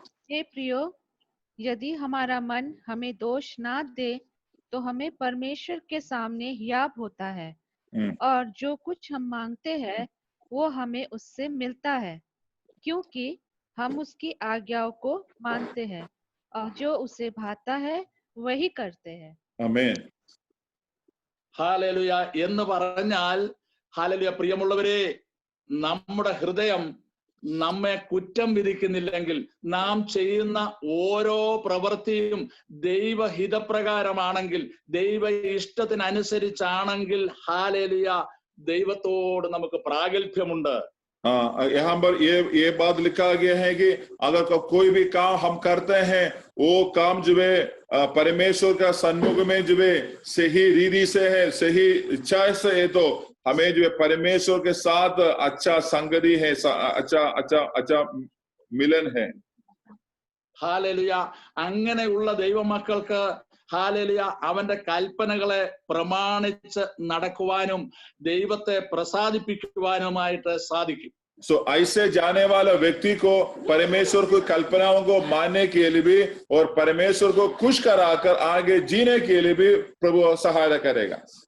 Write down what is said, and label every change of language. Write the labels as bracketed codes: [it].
[hi] हे प्रियो, यदि हमारा मन हमें दोष ना दे तो हमें परमेश्वर के सामने हियाब होता है, और जो कुछ हम मांगते हैं वो हमें उससे मिलता है, क्योंकि हम उसकी आज्ञाओं को मानते हैं और जो उसे भाता है वही करते हैं। आमीन, [ml] ഹാലേലുയ. എന്ന് പറഞ്ഞാൽ ഹാലേലുയ, പ്രിയമുള്ളവരെ, നമ്മുടെ ഹൃദയം നമ്മെ കുറ്റം വിധിക്കുന്നില്ലെങ്കിൽ, നാം ചെയ്യുന്ന ഓരോ പ്രവൃത്തിയും ദൈവഹിതപ്രകാരമാണെങ്കിൽ, ദൈവ ഇഷ്ടത്തിനനുസരിച്ചാണെങ്കിൽ ഹാലേലുയ ദൈവത്തോട് നമുക്ക് പ്രാഗൽഭ്യമുണ്ട്. [hi] यहाँ पर ये बात लिखा गया है कि अगर कोई भी काम हम करते हैं वो काम जो है परमेश्वर का सन्मुख में जो है सही रीति से है, सही इच्छा से है, तो हमें जो है परमेश्वर के साथ अच्छा संगति है, अच्छा मिलन है। [ml] ഹാലേലുയ. അങ്ങനെയുള്ള ദൈവമക്കൾക്ക് ഹാലേലുയ അവന്റെ കൽപ്പനകളെ പ്രമാണിച്ച് നടക്കുവാനും ദൈവത്തെ പ്രസാദിപ്പിക്കുവാനുമായിട്ട് സാധിക്കും. [hi] सो ऐसे जाने वाला व्यक्ति को परमेश्वर की कल्पनाओं को मानने के लिए भी और परमेश्वर को खुश कराकर आगे जीने के लिए भी प्रभु सहायता करेगा।